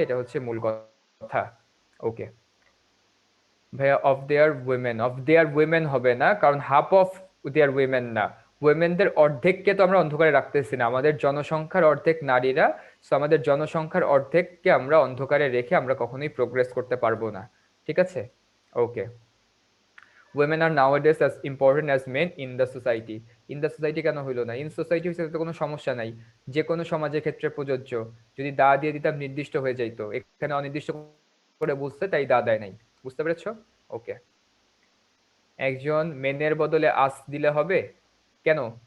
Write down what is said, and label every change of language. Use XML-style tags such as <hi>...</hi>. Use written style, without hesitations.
<bn>এটা হচ্ছে মূল কথা। ওকে ভাইয়া,</bn> <en>of their women,</en> <bn>of their women হবে না, কারণ হাফ অফ দেয়ার উইমেন না, উইমেনদের অর্ধেককে তো আমরা অন্ধকারে রাখতেছি না, আমাদের জনসংখ্যার অর্ধেক নারীরা। সো আমাদের জনসংখ্যার অর্ধেককে আমরা অন্ধকারে রেখে আমরা কখনোই প্রোগ্রেস করতে পারবো না। ঠিক আছে? ওকে।</bn> <en>women are nowadays as important as men in the society. in the society</en> <bn>কেন হইলো না?</bn> <en>in society</en> <bn>হিসেবে তো কোনো সমস্যা নাই, যে কোনো সমাজের ক্ষেত্রে প্রযোজ্য। যদি দা দিয়ে দিতাম নির্দিষ্ট হয়ে যাইতো, এখানে অনির্দিষ্ট করে বুঝতে, তাই দা দেয় নাই। বুঝতে পেরেছো? ওকে। একজন মেনের বদলে আস দিলে হবে কেন?</bn>